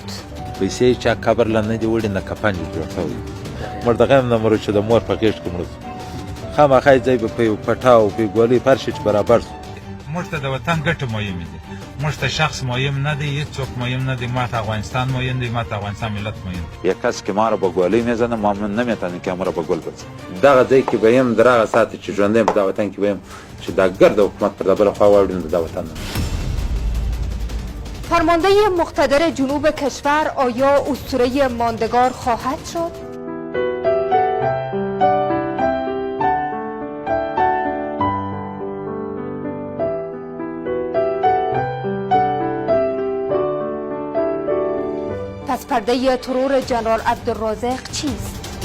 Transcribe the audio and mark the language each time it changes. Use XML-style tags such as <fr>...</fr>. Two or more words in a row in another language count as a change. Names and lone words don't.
<ps>پیسې چا قبر لا نه دی وړي نه کفن یې جوړ شوی مړ دغه هم نه مړ چې د مور په غېږ کې مړ شو خامخا یې ځای به په یو پټاو په یو ګولۍ فرش چې برابر شو موږ ته د وطن ګټه مهمه دي موږ ته شخص مهم نه دی هیڅوک مهم نه دی ما ته افغانستان مهم دی ما ته افغانستان ملت مهم</ps> <fa>یک کس که ما را با گولی میزنه ما نمیتونیم که ما را با گل بزنه</fa> <ps>دغه ځای کې به یم در هغه ساعت چې ژوندی په دا وطن کې به یم چې دا ګرد حکومت پر د بله خوا واوړي د دا وطن</ps> <fa>فرمانده مقتدر جنوب کشور آیا اسطوره ماندگار خواهد شد؟ پس پرده ترور جنرال عبدالرازق چیست؟</fa>